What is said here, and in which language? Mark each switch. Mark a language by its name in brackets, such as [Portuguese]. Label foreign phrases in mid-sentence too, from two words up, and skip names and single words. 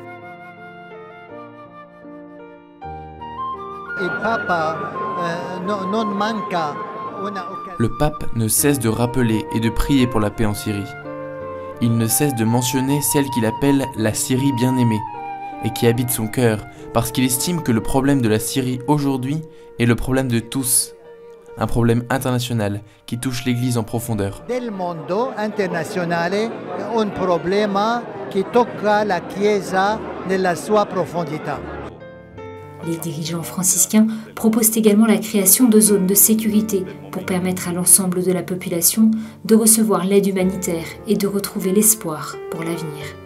[French] Le pape ne cesse de rappeler et de prier pour la paix en Syrie. Il ne cesse de mentionner celle qu'il appelle la Syrie bien-aimée et qui habite son cœur parce qu'il estime que le problème de la Syrie aujourd'hui est le problème de tous, un problème international qui touche l'Église en profondeur. [Italian] Del mondo internazionale è un problema che tocca la Chiesa nella sua profondità. [French] Les dirigeants franciscains proposent également la création de zones de sécurité pour permettre à l'ensemble de la population de recevoir l'aide humanitaire et de retrouver l'espoir pour l'avenir.